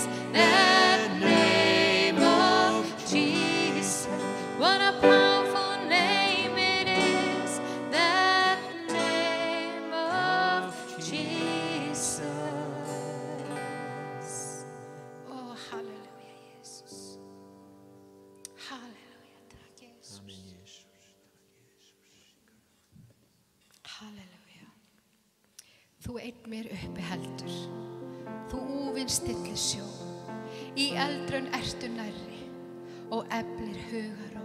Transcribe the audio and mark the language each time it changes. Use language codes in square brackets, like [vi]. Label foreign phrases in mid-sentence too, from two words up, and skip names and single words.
[en] The name of Jesus. What a powerful name it is. The name of Jesus. Oh, halleluja, Jesus. [is] Halleluja, takk, Jesus. Halleluja. Þú einn mér uppi heldur, þú úfinn stillir sjó, í eldrun ertu nærri og eflir hugaró.